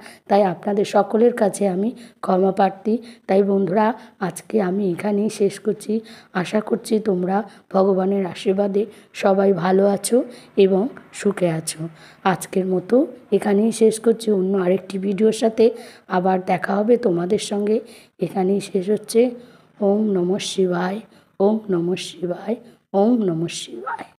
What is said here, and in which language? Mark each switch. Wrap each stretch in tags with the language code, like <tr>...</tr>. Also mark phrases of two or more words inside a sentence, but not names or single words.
<bn>তাই আপনাদের সকলের কাছে আমি ক্ষমা প্রার্থী। তাই বন্ধুরা, আজকে আমি এখানেই শেষ করছি। আশা করছি তোমরা ভগবানের আশীর্বাদে সবাই ভালো আছো এবং সুখে আছো। আজকের মতো এখানেই শেষ করছি। অন্য আরেকটি ভিডিওর সাথে আবার দেখা হবে তোমাদের সঙ্গে। এখানেই শেষ হচ্ছে।</bn> <sa>ওম নমঃ শিবায়, ওম নমঃ শিবায়, ওম নমঃ শিবায়।</sa>